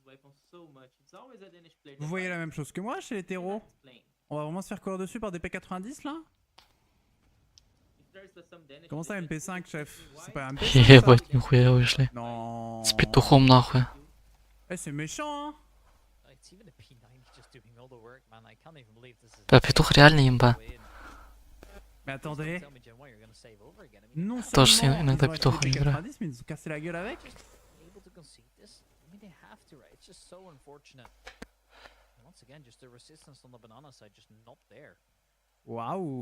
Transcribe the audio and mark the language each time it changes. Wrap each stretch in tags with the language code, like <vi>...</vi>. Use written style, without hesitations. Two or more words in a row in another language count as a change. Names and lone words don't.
<fr>Vous voyez la même chose que moi chez les terreaux? On va vraiment se faire courir dessus par des P90 là? Comment ça MP5 chef? C'est pas un MP5 ça?</fr> <ru>Ебать, нихуя вышли.</ru> <fr>Non.</fr> <ru>С петухом нахуй.</ru> <fr>Eh c'est méchant hein.</fr> <ru>Да, петух реально имба.</ru> <fr>Mais attendez. Non</fr> <ru>Тоже</ru> <fr>seulement</fr> <ru>иногда</ru> <fr>ils ont</fr> <ru>петухом</ru> <fr>acheté des</fr> <ru>играю.</ru> <fr>P90 mais ils ont cassé la gueule avec. Waouh.</fr>